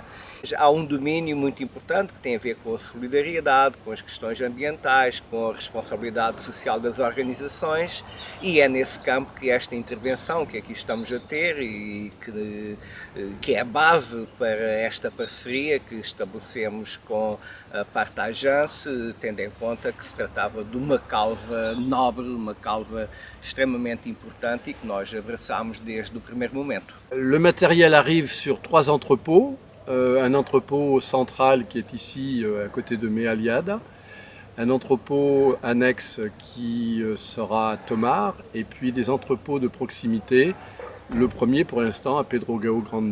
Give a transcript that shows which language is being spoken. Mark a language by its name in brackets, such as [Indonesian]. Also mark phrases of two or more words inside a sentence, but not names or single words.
[Portuguese] Há um domínio muito importante que tem a ver com a solidariedade, com as questões ambientais, com a responsabilidade social das organizações, e é nesse campo que esta intervenção que aqui estamos a ter e que é a base para esta parceria que estabelecemos com a Partagence, tendo em conta que se tratava de uma causa nobre, uma causa extremamente importante e que nós abraçámos desde o primeiro momento. [French] Le matériel arrive sur 3 entrepôts. Un entrepôt central qui est ici à côté de Mealiada, un entrepôt annexe qui sera à Tomar, et puis des entrepôts de proximité, le premier pour l'instant à Pedro Gao Grande.